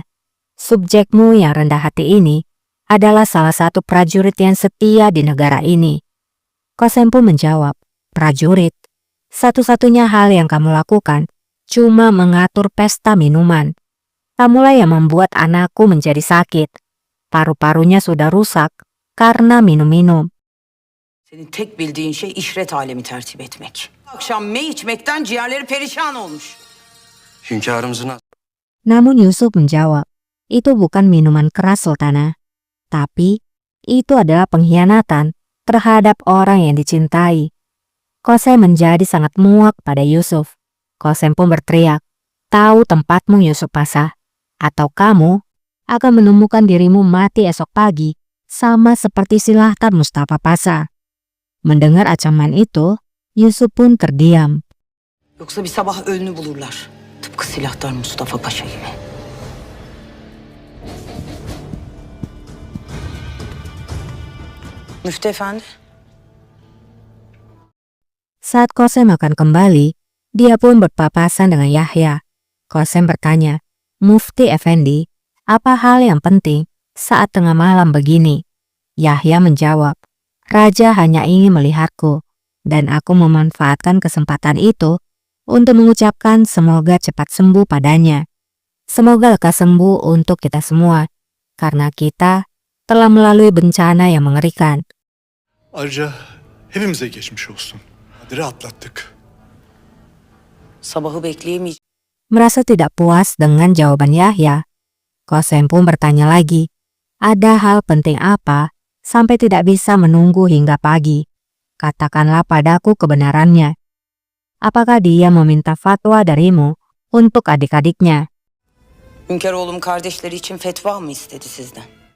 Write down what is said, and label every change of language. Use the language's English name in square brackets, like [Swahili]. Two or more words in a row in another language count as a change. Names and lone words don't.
[Indonesian] Subjekmu yang rendah hati ini adalah salah satu prajurit yang setia di negara ini." Qasem pun menjawab, "Prajurit? Satu-satunya hal yang kamu lakukan cuma mengatur pesta minuman. Kamulah yang membuat anakku menjadi sakit. Paru-parunya sudah rusak karena minum-minum." [Turkish] Senin tek bildiğin şey işret alemi tertip etmek. Akşam mey içmekten ciğerleri perişan olmuş. Hünkârımızın [Indonesian] Namun Yusuf menjawab, "Itu bukan minuman keras, Sultana. Tapi itu adalah pengkhianatan terhadap orang yang dicintai." Qasem menjadi sangat muak pada Yusuf. Qasem pun berteriak, "Tahu tempatmu, Yusuf Pasha, atau kamu akan menemukan dirimu mati esok pagi sama seperti Silahtar Mustafa Pasha." Mendengar ancaman itu, Yusuf pun terdiam. [Turkish] Yoksa bir sabah ölünü bulurlar. Tıpkı Silahtar Mustafa Paşa gibi. Müftü Efendi. [Indonesian] Saat Qasem akan kembali, dia pun berpapasan dengan Yahya. Qasem bertanya, "Mufti Effendi, apa hal yang penting saat tengah malam begini?" Yahya menjawab, "Raja hanya ingin melihatku, dan aku memanfaatkan kesempatan itu untuk mengucapkan semoga cepat sembuh padanya. Semoga lekas sembuh untuk kita semua, karena kita telah melalui bencana yang mengerikan." [Turkish] Ayrıca hepimize geçmiş olsun. Kadir'i atlattık. Sabahı bekleyemeyeceğim. [Indonesian] Merasa tidak puas dengan jawaban Yahya, Qasem pun bertanya lagi, "Ada hal penting apa sampai tidak bisa menunggu hingga pagi? Katakanlah padaku kebenarannya. Apakah dia meminta fatwa darimu untuk adik-adiknya?" [Turkish] Hünkâroğlum kardeşleri için fetva mı istedi sizden?